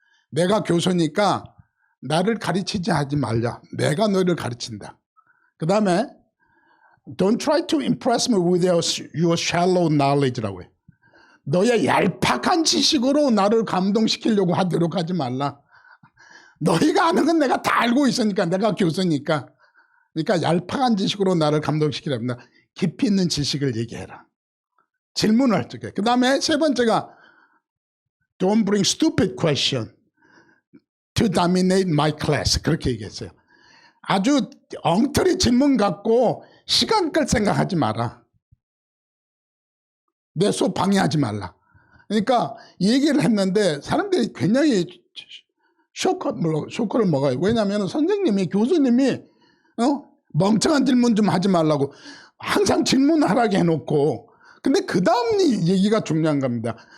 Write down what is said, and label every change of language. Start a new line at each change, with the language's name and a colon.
Korean: 내가 교수니까 나를 가르치지 하지 말자. 내가 너를 가르친다. 그 다음에
English: don't try to impress me with your shallow knowledge
Korean: 라고 해요. 너의 얄팍한 지식으로 나를 감동시키려고 하도록 하지 말라. 너희가 아는 건 내가 다 알고 있으니까, 내가 교수니까. 그러니까 얄팍한 지식으로 나를 감동시키랍니다. 깊이 있는 지식을 얘기해라. 질문을 할 적에. 그 다음에 세 번째가
English: Don't bring stupid question to dominate my class.
Korean: 그렇게 얘기했어요. 아주 엉터리 질문 갖고 시간 끌 생각하지 마라. 내 수업 방해하지 말라. 그러니까 얘기를 했는데 사람들이 굉장히 쇼크를 먹어요. 왜냐하면 선생님이, 교수님이 멍청한 질문 좀 하지 말라고 항상 질문하라고 해놓고, 근데 그 다음 얘기가 중요한 겁니다.